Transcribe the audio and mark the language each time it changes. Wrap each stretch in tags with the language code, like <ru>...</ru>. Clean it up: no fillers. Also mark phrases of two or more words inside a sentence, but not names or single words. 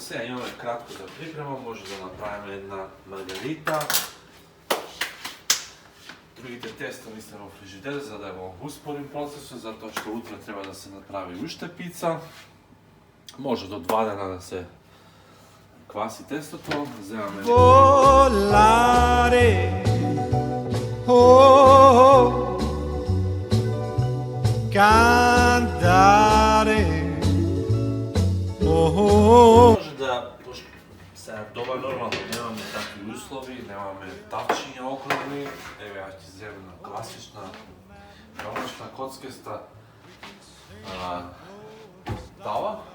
<mk>Сега имаме кратко за припрема, може да направиме една маргарита. Другите теста не се во фрижидер, за да го успорим процесот, затоа што утре треба да се направи уште пица. Може до 2 дена да се кваси тестото, земаме...</mk> <it>Volare, oh, cantare, oh.</it> <mk>Може да, пошто сега дома нормално немаме такви услови, немаме тавчиња околни, еве јас ќе земам на класична, домашна коцкаста тава.</mk>